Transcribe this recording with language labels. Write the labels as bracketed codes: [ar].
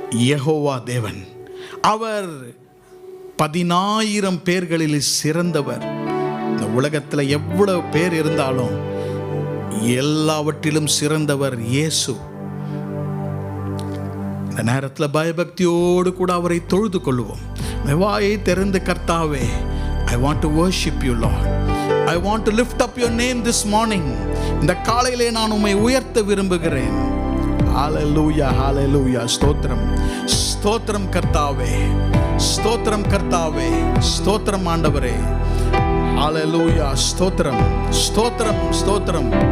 [ta] யெகோவா தேவன், அவர் 10,000 பேர்களில் சிறந்தவர். இந்த உலகத்தில் எவ்வளவு பேர் இருந்தாலும் எல்லாவற்றிலும் சிறந்தவர் இயேசு. இந்த நேரத்தில் பயபக்தியோடு கூட அவரை தொழுது கொள்வோம். வாயை திறந்து, கர்த்தாவே, [en] I want to worship you, Lord. I want to lift up your name this morning. [ta] இந்த காலையிலே நான் உம்மை உயர்த்த விரும்புகிறேன். ஹalleluya, hallelujah. ஸ்தோத்திரம், ஸ்தோத்திரம் கர்த்தாவே, ஸ்தோத்திரம் கர்த்தாவே, ஸ்தோத்திரம் ஆண்டவரே. ஹalleluya, ஸ்தோத்திரம், ஸ்தோத்திரம், ஸ்தோத்திரம்.